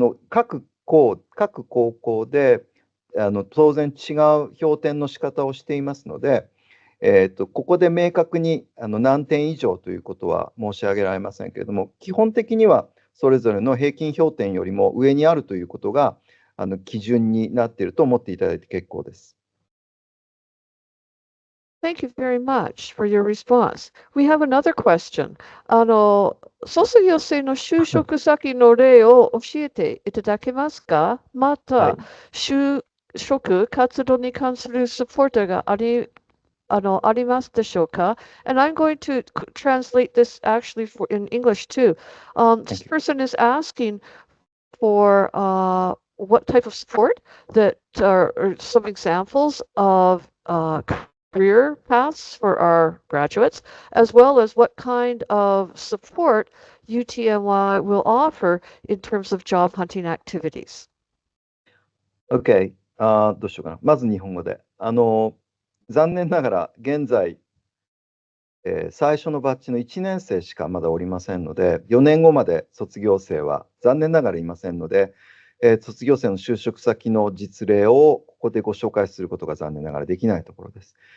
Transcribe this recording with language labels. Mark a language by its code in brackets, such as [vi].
[ja] 各高校で当然違う評点の仕方をしていますので、ここで明確に何点以上ということは申し上げられませんけれども、基本的にはそれぞれの平均評点よりも上にあるということが基準になっていると思っていただいて結構です。 [en] Thank you very much for your response. We have another question. [ja] 卒業生の就職先の例を教えていただけますか？また、就職活動に関するサポートがありますでしょうか? [en] And I'm going to translate this actually in English too. This person is asking for what type of support that are some examples of career paths for our graduates, as well as what kind of support UTMy will offer in terms of job hunting activities. [ja] OK。 どうしようかな。まず日本語で。残念ながら現在、最初のバッジの1年生しかまだおりませんので、4年後まで卒業生は残念ながらいませんので、卒業生の就職先の実例をここでご紹介することが残念ながらできないところです。